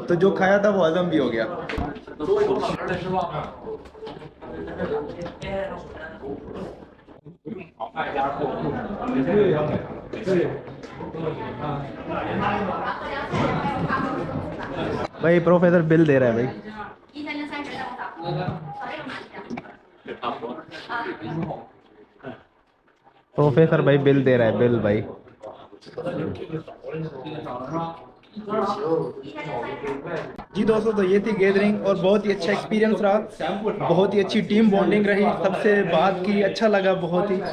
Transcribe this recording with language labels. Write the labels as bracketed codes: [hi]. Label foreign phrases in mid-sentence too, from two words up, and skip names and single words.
[hi] तो जो खाया था वो हजम भी हो गया। भाई प्रोफेसर बिल दे रहा है भाई। [zh] 1330 让我打好这个拿一下。 [hi] प्रोफेसर भाई बिल दे रहा है, बिल भाई। जी दोस्तों, तो ये थी गैदरिंग, और बहुत ही अच्छा एक्सपीरियंस रहा, बहुत ही अच्छी [en] team bonding [hi] रही, सबसे बात की, अच्छा लगा बहुत ही।